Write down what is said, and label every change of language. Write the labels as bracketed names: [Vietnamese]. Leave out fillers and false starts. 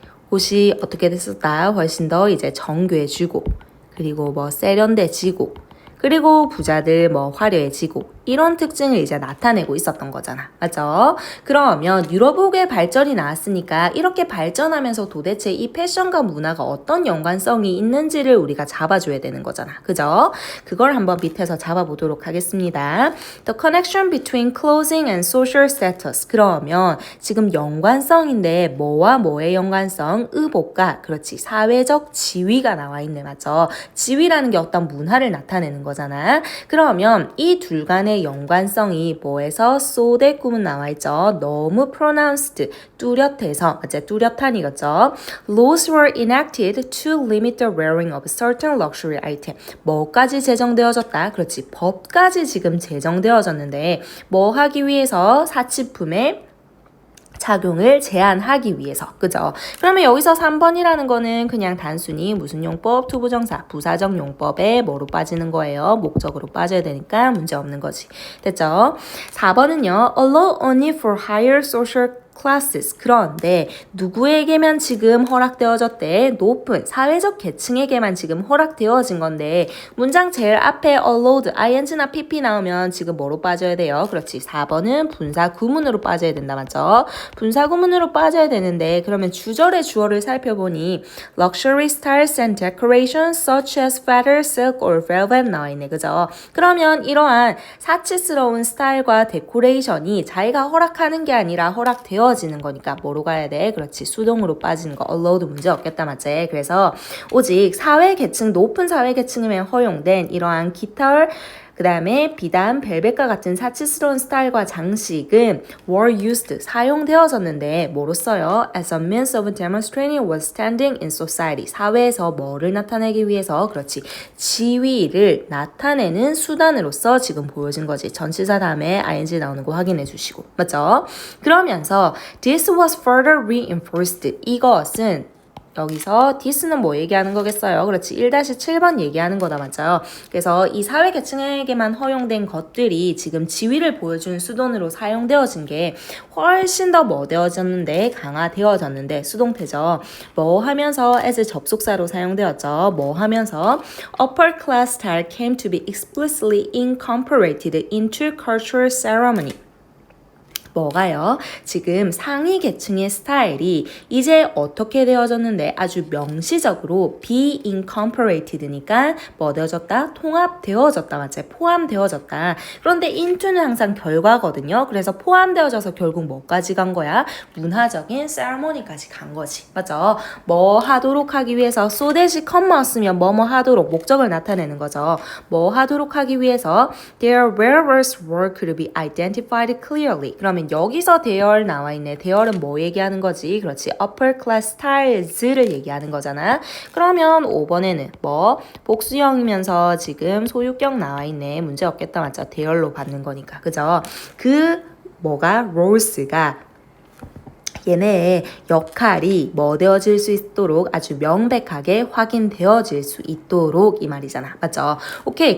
[Korean] 곳이 어떻게 됐었다? 훨씬 더 이제 정교해지고, 그리고 뭐 세련돼지고, 그리고 부자들 뭐 화려해지고 이런 특징을 이제 나타내고 있었던 거잖아. 맞죠? 그러면 유럽옥의 발전이 나왔으니까 이렇게 발전하면서 도대체 이 패션과 문화가 어떤 연관성이 있는지를 우리가 잡아줘야 되는 거잖아. 그죠? 그걸 한번 밑에서 잡아보도록 하겠습니다. [English] The connection between clothing and social status. [Korean] 그러면 지금 연관성인데 뭐와 뭐의 연관성? 의복과 그렇지 사회적 지위가 나와 있네. 맞죠? 지위라는 게 어떤 문화를 나타내는 거잖아. 그러면 이 둘 간의 연관성이 뭐에서 so that 구문 나와 있죠. 너무 pronounced, 뚜렷해서, 맞죠? 뚜렷한이겠죠. [English] Laws were enacted to limit the wearing of certain luxury item. [Korean] 뭐까지 제정되어졌다? 그렇지. 법까지 지금 제정되어졌는데 뭐 하기 위해서? 사치품의 착용을 제한하기 위해서. 그죠? 그러면 여기서 3번이라는 거는 그냥 단순히 무슨 용법? 투부정사, 부사적 용법에 뭐로 빠지는 거예요? 목적으로 빠져야 되니까 문제 없는 거지. 됐죠? 4번은요. [English] Allow only for higher social classes. [Korean] 그런데 누구에게만 지금 허락되어졌대? 높은 사회적 계층에게만 지금 허락되어진 건데 문장 제일 앞에 allowed, ing나 pp 나오면 지금 뭐로 빠져야 돼요? 그렇지. 4번은 분사 구문으로 빠져야 된다. 맞죠? 분사 구문으로 빠져야 되는데 그러면 주절의 주어를 살펴보니 [English] luxury styles and decorations such as feather, silk or velvet [Korean] 나와 있네. 그죠? 그러면 이러한 사치스러운 스타일과 데코레이션이 자기가 허락하는 게 아니라 허락되어지는 거니까 뭐로 가야 돼? 그렇지. 수동으로 빠지는 거. allowed 문제 없겠다. 맞지? 그래서 오직 사회계층, 높은 사회계층이면 허용된 이러한 깃털 그 다음에 비단, 벨벳과 같은 사치스러운 스타일과 장식은 [English] were used, [Korean] 사용되어졌는데 뭐로 써요? [English] As a means of demonstrating what standing in society. [Korean] 사회에서 뭐를 나타내기 위해서? 그렇지. 지위를 나타내는 수단으로서 지금 보여진 거지. 전치사 다음에 ing 나오는 거 확인해 주시고. 맞죠? 그러면서 [English] this was further reinforced. [Korean] 이것은 여기서 this는 뭐 얘기하는 거겠어요? 그렇지. 1-7번 얘기하는 거다. 맞아요. 그래서 이 사회계층에게만 허용된 것들이 지금 지위를 보여주는 수동으로 사용되어진 게 훨씬 더 뭐 되어졌는데 강화되어졌는데 수동태죠. 뭐 하면서 as 접속사로 사용되었죠. 뭐 하면서 [English] upper class style came to be explicitly incorporated into cultural ceremony. [Korean] 뭐가요? 지금 상위 계층의 스타일이 이제 어떻게 되어졌는데 아주 명시적으로 [English] be incorporated [Korean] 니까 뭐 되어졌다? 통합되어졌다. 맞지? 포함되어졌다. 그런데 into는 항상 결과거든요. 그래서 포함되어져서 결국 뭐까지 간 거야? 문화적인 ceremony까지 간 거지. 맞죠? 뭐 하도록 하기 위해서 so that이 컴마 쓰면 뭐뭐 하도록 목적을 나타내는 거죠. 뭐 하도록 하기 위해서 [English] their wearers were could be identified clearly. [Korean] 그러면 여기서 대열 나와 있네. 대열은 뭐 얘기하는 거지? 그렇지. upper class styles를 얘기하는 거잖아. 그러면 5번에는 뭐 복수형이면서 지금 소유격 나와 있네. 문제 없겠다. 맞죠? 대열로 받는 거니까. 그죠? 그 뭐가 roles가 얘네의 역할이 뭐 되어질 수 있도록 아주 명백하게 확인되어질 수 있도록 이 말이잖아. 맞죠? 오케이.